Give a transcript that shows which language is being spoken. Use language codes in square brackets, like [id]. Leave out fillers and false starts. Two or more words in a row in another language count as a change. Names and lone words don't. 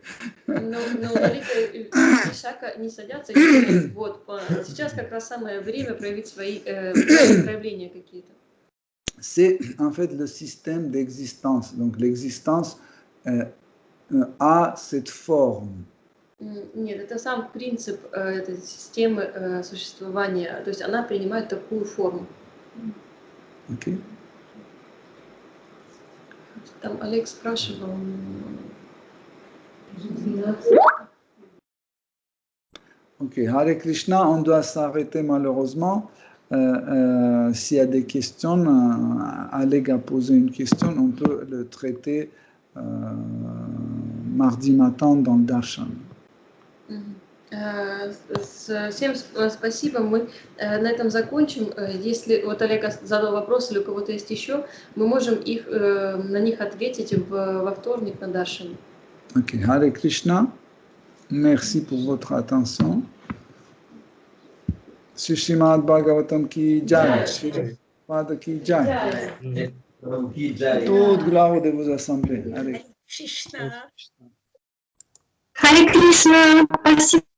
[ru] Но Лалита и Вишака не садятся и говорят, вот, сейчас как раз самое время проявить свои проявления какие-то. [fr] C'est en fait le système d'existence. Donc l'existence a cette forme. [ru] Нет, это сам принцип этой системы существования. То есть она принимает такую форму. Okay. Там Олег спрашивал. [fr] Ok, Hare Krishna, on doit s'arrêter malheureusement. S'il y a des questions, Oleg a posé une question, on peut le traiter mardi matin dans le darshan. [ru] Всем спасибо. Мы на этом закончим. Если вот Олег задал вопрос или у кого-то есть еще, мы можем на них ответить во вторник на Даршане. [fr] Ok, Hare Krishna. Merci pour votre attention. [hi] श्रीमद् भागवतम् की जय. श्रीमद् की जय. [fr] Toute gloire de vos assemblées. Allez. Krishna. [ru] Hare Krishna. Спасибо.